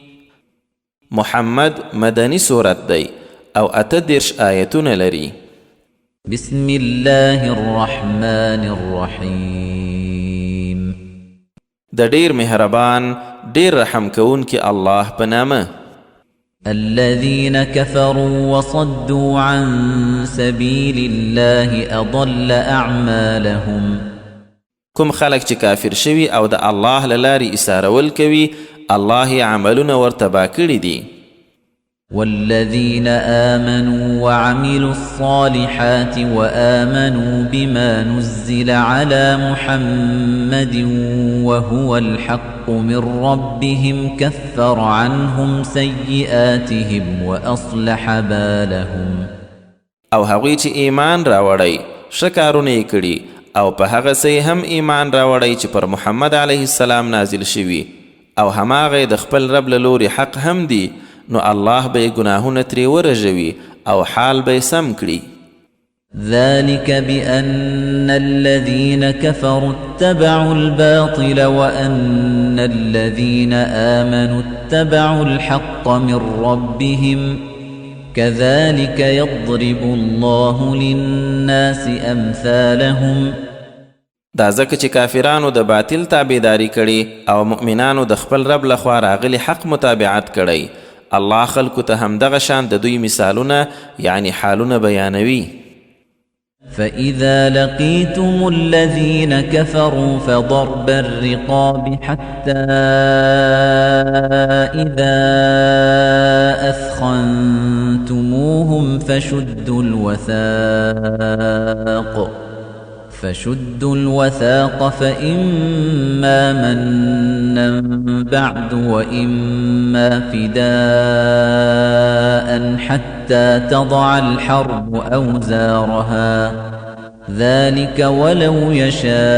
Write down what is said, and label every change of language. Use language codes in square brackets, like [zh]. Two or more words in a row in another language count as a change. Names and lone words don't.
[ps] محمد مدني سورت دی او 38 آیتونه لري. [ar] بسم الله الرحمن الرحیم. [ps] د ډیر مهربان ډیر رحم کوونکی الله په نامه. [ar] الذين كفروا وصدوا عن سبيل الله أضل أعمالهم. [ps] کوم خلق چې کافر شوي او د الله له لارې ایسارول کوي الله یې عملونه ورتباه کړي دي. [ar] والذين آمنوا وعملوا الصالحات وآمنوا بما نزل على محمد وهو الحق من ربهم كفر عنهم سيئاتهم وأصلح بالهم. [ps] او هغوی چې ایمان راوړی ښه کارونه یې کړي او په هغه څه هم ایمان راوړی چې پر محمد [ar] علیه السلام [ps] نازل شوي او هماغه د خپل رب له لوري حق هم دي، نو الله به گناهونه ترې ورژوي او حال به سم کړي. [ar] ذلك بأن الذين كفروا اتبعوا الباطل وأن الذين آمنوا اتبعوا الحق من ربهم كذلك يضرب الله للناس أمثالهم. [ps] دا ځکه چې کافرانو د باطل تابعداري کړي او مؤمنانو د خپل رب لخوا راغلي حق متابعت کړي، الله خلکو ته همدغه شان د دوی مثالونه یعنی حالونه بیانوي. [ar] فإذا لقيتم الذين كفروا فضرب الرقاب حتى إذا أثخنتموهم فشدوا الوثاق فإما منا بعد وإما فداء حتى تضع الحرب أوزارها ذلك ولو يشاء